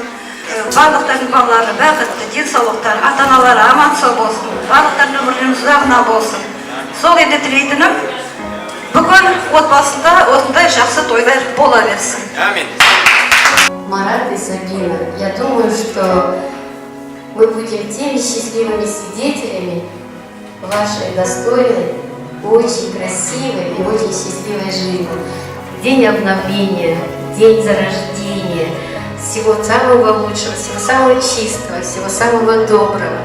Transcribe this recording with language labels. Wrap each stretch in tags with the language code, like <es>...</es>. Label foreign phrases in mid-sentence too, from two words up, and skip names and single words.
<kk>Барлықтардың балалары бақытты, денсаулықтары, ата-аналары аман сау болсын, барлықтардың өмірлерінің ұзағынан болсын. Сол енді тілейтінім, бүкіл отбасында осындай жақсы тойлар бола берсін. Аминь.</kk> <ru>Марат и Сабина, я думаю, что мы будем теми счастливыми свидетелями вашей достойной, очень красивой и очень счастливой жизни. День обновления, день зарождения, всего самого лучшего, всего самого чистого, всего самого доброго.</ru>